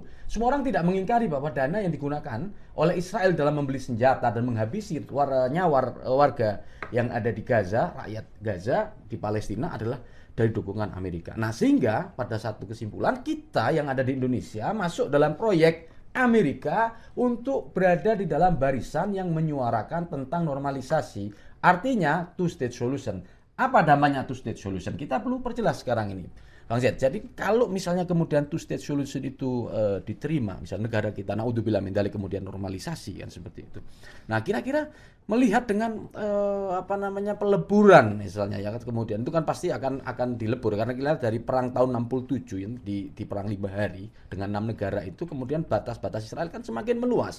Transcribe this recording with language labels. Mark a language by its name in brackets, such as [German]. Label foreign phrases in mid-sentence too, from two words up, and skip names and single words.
[Indonesian] Semua orang tidak mengingkari bahwa dana yang digunakan oleh Israel dalam membeli senjata dan menghabisi nyawa warga yang ada di Gaza, rakyat Gaza di Palestina adalah dari dukungan Amerika. Nah, sehingga pada satu kesimpulan kita yang ada di Indonesia masuk dalam proyek Amerika untuk berada di dalam barisan yang menyuarakan tentang normalisasi. [English] Artinya two state solution. [Indonesian] Apa namanya [English] two state solution? [Indonesian] Kita perlu perjelas sekarang ini, Bang Zed. Jadi kalau misalnya kemudian [English] two state solution [Indonesian] itu diterima, misalnya negara kita, [Arabic] نعوذ بالله من ذلك, [Indonesian] kemudian normalisasi kan seperti itu. Nah, kira-kira melihat dengan peleburan misalnya ya, kemudian itu kan pasti akan dilebur, karena kita dari perang tahun 67 ya, di perang 5 hari dengan 6 negara itu, kemudian batas-batas Israel kan semakin meluas.